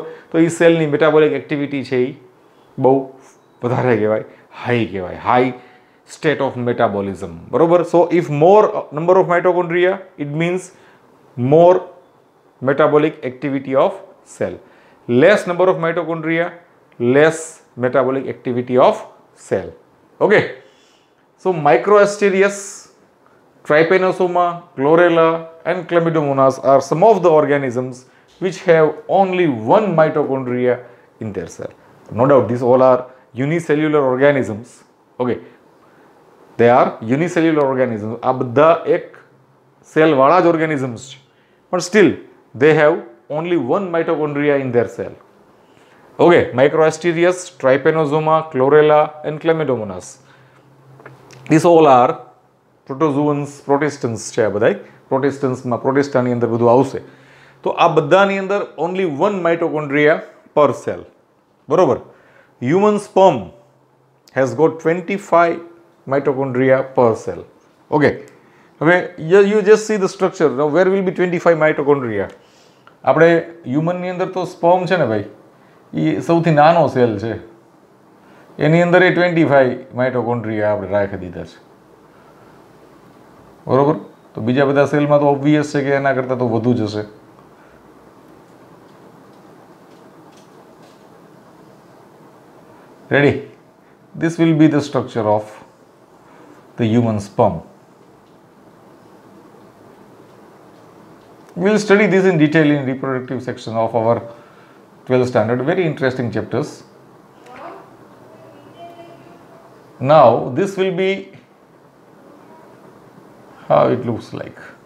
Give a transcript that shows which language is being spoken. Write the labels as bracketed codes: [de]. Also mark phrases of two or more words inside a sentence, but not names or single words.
[gu] તો એ સેલની [en] metabolic activity [gu] છે એ બહુ વધારે કહેવાય, હાઈ કહેવાય, [en] high state of metabolism. [gu] બરોબર? [en] so if more number of mitochondria it means more metabolic activity of cell. less number of mitochondria, less metabolic activity of cell. ઓકે. So Microasterias, Trypanosoma, Chlorella and Chlamydomonas are some of the organisms which have only one mitochondria in their cell. No doubt these all are unicellular organisms. Okay, they are unicellular organisms. [gu] આ બધા એક સેલ વાળા જ [en] organisms છે, but still they have only one mitochondria in their cell. Okay, Microasterias, Trypanosoma, Chlorella and Chlamydomonas. These all are protozoans, protistans [gu] છે આ બધા. પ્રોટેસ્ટન્સમાં પ્રોટેસ્ટાની અંદર બધું આવશે. તો આ બધાની અંદર [en] only one mitochondria per cell. [gu] બરોબર? [en] human sperm has got 25 mitochondria per cell. ઓકે. હવે you just see the structure. now where will be 25 mitochondria? [gu] આપણે હ્યુમનની અંદર તો સ્પર્મ છે ને ભાઈ, એ સૌથી નાનો સેલ છે, એની અંદર એ 25 માઇટોકોન્ડ્રિયા આપણે રાખી દીધા છે. બરોબર? તો બીજા બધા સેલમાં તો ઓબ્વિયસ છે કે એના કરતાં તો વધુ જ હશે. રેડી? [en] This will be the structure of the human sperm. We will study this in detail in reproductive section of our 12th standard. Very interesting chapters. Now this will be how it looks like.